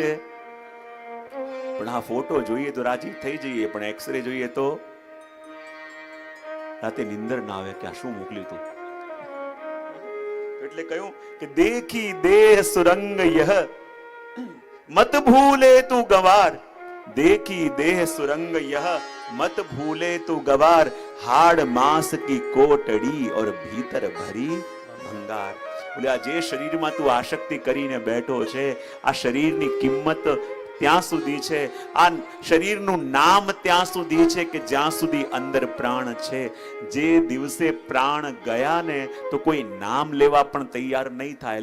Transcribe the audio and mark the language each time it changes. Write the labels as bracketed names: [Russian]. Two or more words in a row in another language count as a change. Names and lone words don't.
[Gujarati] પણ આ ફોટો જોઈએ તો રાજી થઈ જઈએ, પણ એક્સરે જોઈએ તો રાતે નિંદર ના આવે કે આ શું મોકલ્યું તું. એટલે કહ્યું કે [Hindi] देखी देह सुरंग यह मत भूले तू गवार. देखी देह सुरंग यह मत भूले तू गवार हाड़ मांस की कोटड़ी और भीतर भरी भंगार. [Gujarati] બોલે આ જે શરીરમાં તું આસક્તિ કરીને બેઠો છે, આ શરીરની કિંમત ત્યાં સુધી છે, આ શરીરનું નામ ત્યાં સુધી છે કે જ્યાં સુધી અંદર પ્રાણ છે. જે દિવસે પ્રાણ ગયા ને તો કોઈ નામ લેવા પણ તૈયાર નહીં થાય.